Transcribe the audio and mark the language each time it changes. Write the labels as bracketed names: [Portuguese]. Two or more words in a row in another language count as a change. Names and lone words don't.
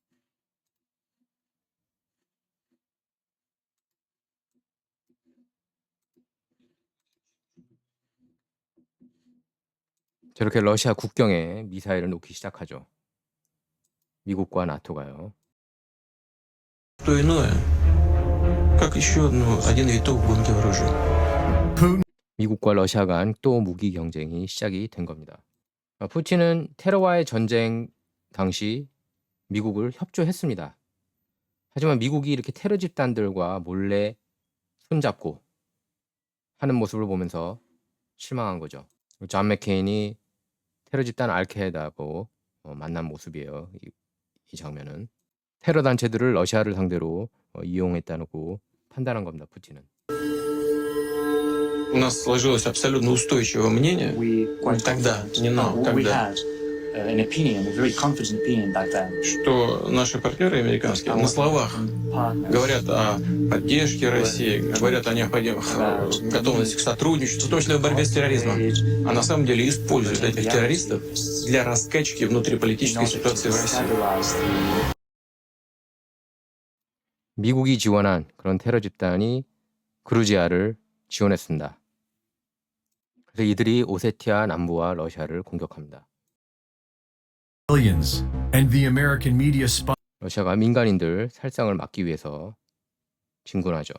[Korean] 저렇게 러시아 국경에 미사일을 놓기 시작하죠. 미국과 나토가요. [Russian] То иное, как еще один виток в гонке вооружений. [Korean] 미국과 러시아 간 또 무기 경쟁이 시작이 된 겁니다. 푸틴은 테러와의 전쟁 당시 미국을 협조했습니다. 하지만 미국이 이렇게 테러 집단들과 몰래 손잡고 하는 모습을 보면서 실망한 거죠. 존 맥케인이 테러 집단 알카에다하고 만난 모습이에요. 이 장면은. 테러 단체들을 러시아를 상대로 이용했다고 판단한 겁니다. 푸틴은. [Russian] У нас сложилось абсолютно устойчивое мнение тогда, не нам, тогда, что наши партнеры американские на словах говорят о поддержке России, говорят о необходимых готовности к сотрудничеству, в том числе в борьбе с терроризмом, а на самом деле используют этих террористов для раскачки внутриполитической ситуации в России. [Korean] 미국이 지원한 그런 테러 집단이 그루지아를 지원했습니다. 그래서 이들이 오세티아 남부와 러시아를 공격합니다. 러시아가 민간인들 살상을 막기 위해서 진군하죠.